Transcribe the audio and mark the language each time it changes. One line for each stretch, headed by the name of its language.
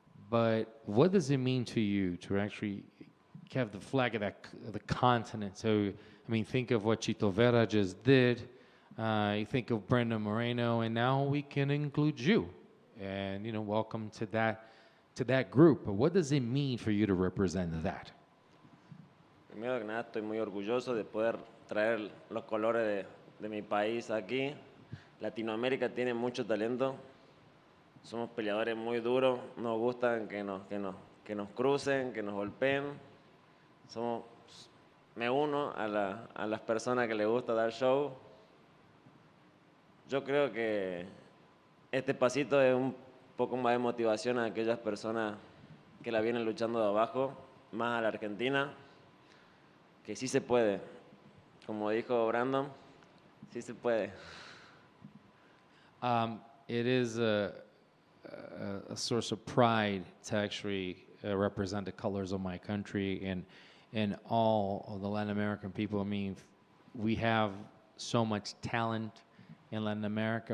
English: But what does it mean to you to actually have the flag of the continent? So, I mean, think of what Chito Vera just did. You think of Brandon Moreno, and now we can include you. And welcome to that group. But what does it mean for you to represent that?
Spanish: Primero que nada, estoy muy orgulloso de poder traer los colores de mi país aquí. Latinoamérica tiene mucho talento. Somos peleadores muy duros. Nos gustan que nos crucen, que nos golpeen. Me uno a las personas que les gusta dar show. Yo creo que este pasito es un poco más de motivación a aquellas personas que la vienen luchando de abajo, más a la Argentina. Que sí se puede. Como dijo Brandon, sí se puede.
English: It is a source of pride to actually represent the colors of my country and all of the Latin American people. I mean, we have so much talent in Latin America.